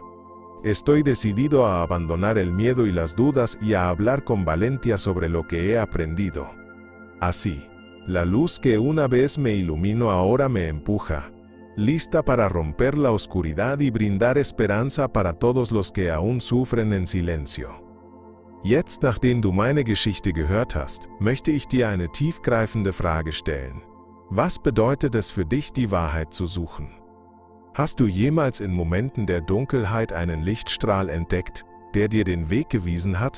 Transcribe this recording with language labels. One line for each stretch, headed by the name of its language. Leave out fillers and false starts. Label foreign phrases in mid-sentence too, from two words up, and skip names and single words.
Spanish: Estoy decidido a abandonar el miedo y las dudas y a hablar con valentía sobre lo que he aprendido. Así, la luz que una vez me iluminó ahora me empuja, lista para romper la oscuridad y brindar esperanza para todos los que aún sufren en silencio.
German: Jetzt, nachdem du meine Geschichte gehört hast, möchte ich dir eine tiefgreifende Frage stellen. Was bedeutet es für dich, die Wahrheit zu suchen? Hast du jemals in Momenten der Dunkelheit einen Lichtstrahl entdeckt, der dir den Weg gewiesen hat?